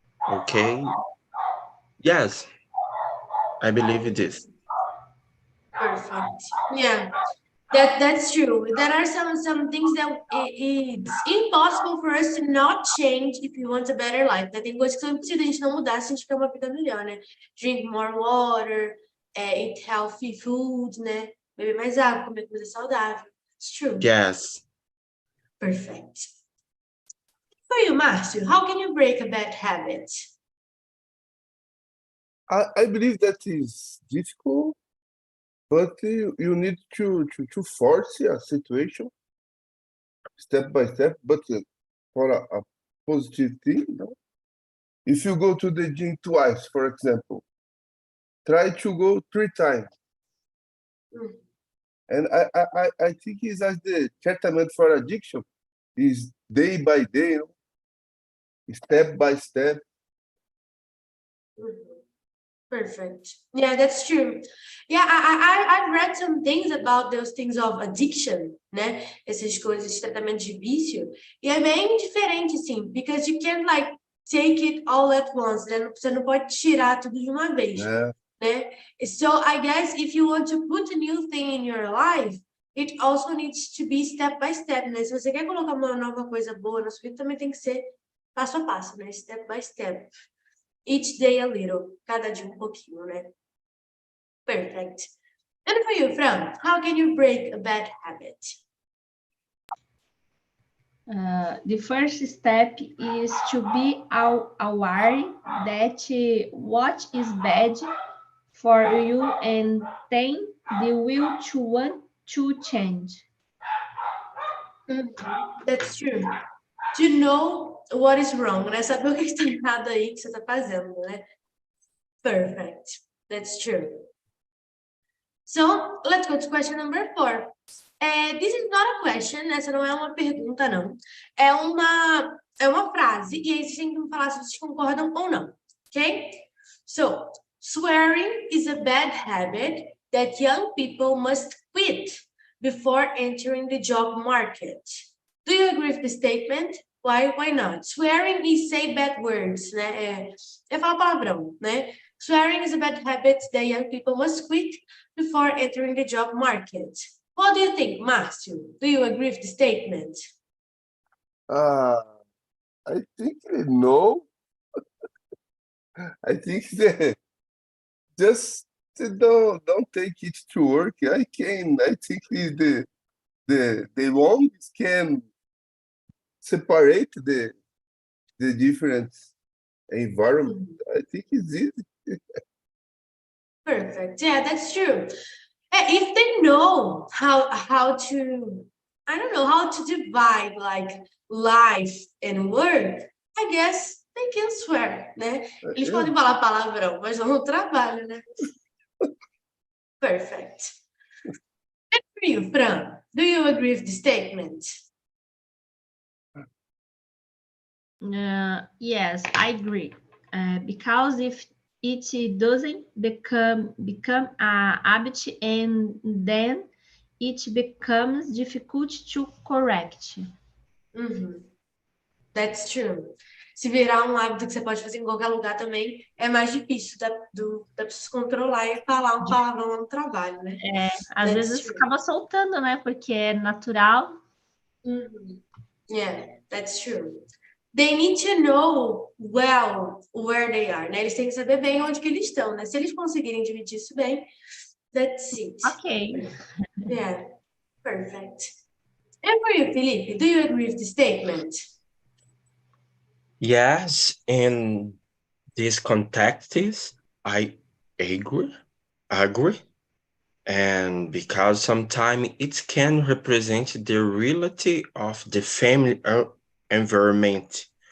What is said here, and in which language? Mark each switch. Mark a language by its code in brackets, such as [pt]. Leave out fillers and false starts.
[en] Okay. Yes, I believe this. Perfect. Yeah, that's true. There are some things that it's impossible for us to not change if we want a better life. [pt] Né? Tem coisas que são impossíveis a gente não mudar se a gente quer uma vida melhor, né? [en] Drink more water, eat healthy food, né? [pt] Beber mais água, comer coisa saudável. [en] It's true. Yes. Perfect. For you, Márcio, how can you break a bad habit? I believe that is difficult, but you need to force a situation step by step, but for a positive thing. No? If you go to the gym twice, for example, try to go 3 times. And I think it's as the treatment for addiction is day by day, step by step. Perfect. Yeah, that's true. Yeah, I've read some things about those things of addiction, né? [pt] Essas coisas de tratamento de vício. E é bem diferente, assim, [en] because you can't, like, take it all at once, [pt] né? Você não pode tirar tudo de uma vez, É, né? [en] So, I guess, if you want to put a new thing in your life, it also needs to be step by step, né? [pt] Se você quer colocar uma nova coisa boa na sua vida, também tem que ser passo a passo, né? [en] Step by step. Each day a little. [pt] Cada dia um pouquinho, [en] né? Perfect. And for you, Fran, how can you break a bad habit? The first step is to be aware that what is bad for you and then the will to want to change. That's true. To know what is wrong, né? [pt] Saber o que está errado aí que você está fazendo, né? [en] Perfect. That's true. So, let's go to question number 4. This is not a question, [pt] essa não é uma pergunta, não. É uma frase, e aí vocês têm que me falar se vocês concordam ou não, ok? [en] So, swearing is a bad habit that young people must quit before entering the job market. Do you agree with the statement? Why not? Swearing is say bad words, né? [pt] É falar palavrão, [en] né? Swearing is a bad habit that young people must quit before entering the job market. What do you think, Márcio? Do you agree with the statement? I think no. I think that just don't take it to work. I think the wrongs can separate the different environment. I think it's easy. Perfect. Yeah, that's true. If they know how to, I don't know, how to divide like life and work, I guess they can swear, né? [pt] Eles podem falar palavrão, mas não no trabalho, né? [en] Perfect. And for you, Fran, do you agree with the statement? Yes, I agree. Because if it doesn't become a habit and then it becomes difficult to correct. That's true. [pt] Se virar um hábito que você pode fazer em qualquer lugar também, é mais difícil da pessoa se controlar e falar um palavrão no trabalho, né? Às vezes acaba soltando, né? Porque é natural. [en] Yeah, that's true. They need to know well where they are, né? [pt] Eles têm que saber bem onde que eles estão, né? Se eles conseguirem dividir isso bem, [en] that's it. Ok. Yeah, perfect. And for you, Felipe, do you agree with the statement? Yes, in this context, I agree. And because sometimes it can represent the reality of the family environment.